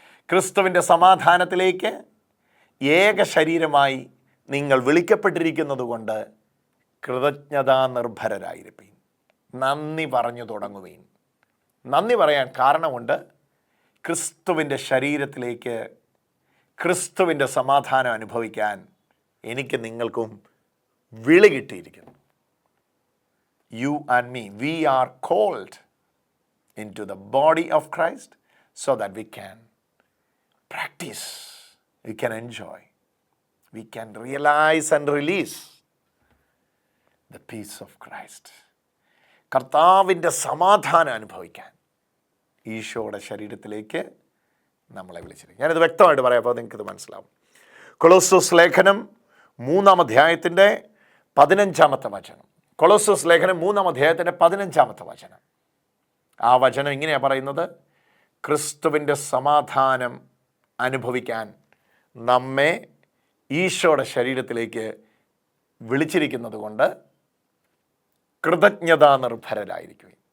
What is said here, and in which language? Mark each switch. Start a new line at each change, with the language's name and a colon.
Malayalam: ക്രിസ്തുവിൻ്റെ സമാധാനത്തിലേക്ക് ഏക ശരീരമായി നിങ്ങൾ വിളിക്കപ്പെട്ടിരിക്കുന്നത് കൊണ്ട് കൃതജ്ഞതാ നിർഭരരായിരിപ്പീൻ, നന്ദി പറഞ്ഞു തുടങ്ങുവീൻ. നന്ദി പറയാൻ കാരണമുണ്ട്. ക്രിസ്തുവിൻ്റെ ശരീരത്തിലേക്ക് ക്രിസ്തുവിൻ്റെ സമാധാനം അനുഭവിക്കാൻ എനിക്ക് നിങ്ങൾക്കും വിളി കിട്ടിയിരിക്കുന്നു.
English: You and me, we are called into the body of Christ so that we can practice, we can enjoy, we can realize and release the peace of Christ.
Malayalam: കർത്താവിൻ്റെ സമാധാനം അനുഭവിക്കാൻ ഈശോയുടെ ശരീരത്തിലേക്ക് നമ്മളെ വിളിച്ചിരിക്കും. ഞാനിത് വ്യക്തമായിട്ട് പറയാം, അപ്പോൾ നിങ്ങൾക്കിത് മനസ്സിലാവും. കൊളോസസ് ലേഖനം 3-ാം അധ്യായത്തിൻ്റെ 15-ാമത്തെ വചനം. കൊളോസസ് ലേഖനം 3-ാം അധ്യായത്തിൻ്റെ 15-ാമത്തെ വചനം. ആ വചനം ഇങ്ങനെയാണ് പറയുന്നത്: ക്രിസ്തുവിൻ്റെ സമാധാനം അനുഭവിക്കാൻ നമ്മെ ഈശോയുടെ ശരീരത്തിലേക്ക് വിളിച്ചിരിക്കുന്നത് കൊണ്ട് കൃതജ്ഞതാ നിർഭരരായിരിക്കും.